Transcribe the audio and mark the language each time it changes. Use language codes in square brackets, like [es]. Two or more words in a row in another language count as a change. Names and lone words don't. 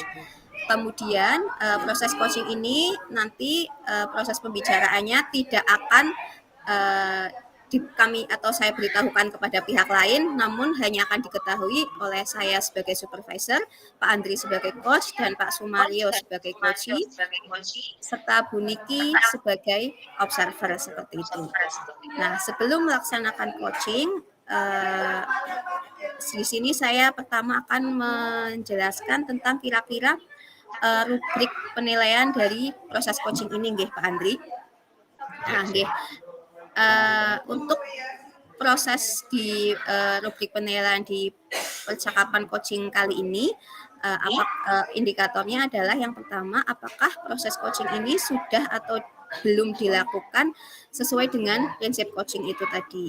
[id] Kemudian proses coaching ini nanti proses pembicaraannya tidak akan kami atau saya beritahukan kepada pihak lain, namun hanya akan diketahui oleh saya sebagai supervisor, Pak Andri sebagai coach, dan Pak Sumario sebagai coachee, serta Bu Niki sebagai observer seperti itu. Nah, sebelum melaksanakan coaching, di sini saya pertama akan menjelaskan tentang kira-kira rubrik penilaian dari proses coaching ini, nggih Pak Andri. Nah, nggih. Untuk proses di rubrik penilaian di percakapan coaching kali ini, indikatornya adalah yang pertama, apakah proses coaching ini sudah atau belum dilakukan sesuai dengan prinsip coaching itu tadi.